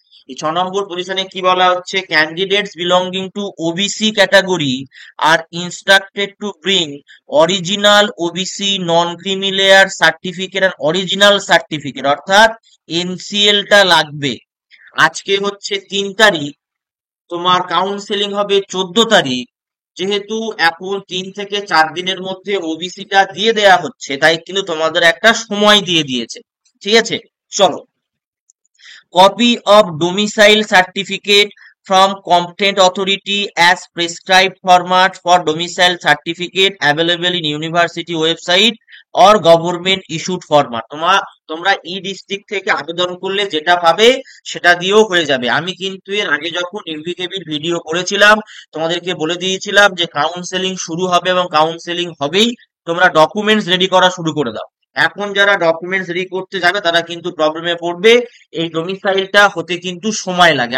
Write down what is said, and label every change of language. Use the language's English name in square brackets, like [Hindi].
[Bangla] এই 6 নম্বর পজিশনে কি বলা হচ্ছে, [English] candidates belonging to OBC category are instructed to bring original OBC non creamy layer certificate আর original certificate, [Bangla] অর্থাৎ এনসিএলটা লাগবে। আজকে হচ্ছে 3 তারিখ, তোমার কাউন্সেলিং হবে 14 তারিখ। যেহেতু এখন 3 থেকে 4 দিনের মধ্যে ওবিসিটা দিয়ে দেয়া হচ্ছে, তাই কিন্তু তোমাদের একটা সময় দিয়ে দিয়েছে, ঠিক আছে? চলো, [English] copy of domicile certificate from competent authority as prescribed format for domicile certificate available in university website or government issued format। [Bangla] তোমরা ই ডিস্ট্রিক্ট থেকে আবেদন করলে যেটা পাবে সেটা দিয়েও হয়ে যাবে। আমি কিন্তু এর আগে যখন ইউভিকেবির ভিডিও করেছিলাম তোমাদেরকে বলে দিয়েছিলাম যে কাউন্সেলিং শুরু হবে এবং কাউন্সেলিং হবেই, তোমরা ডকুমেন্টস রেডি করা শুরু করে দাও। এখন যারা ডকুমেন্টস রেডি করতে যাবে তারা কিন্তু প্রবলেমে পড়বে, এই ডোমিসাইলটা হতে কিন্তু সময় লাগে।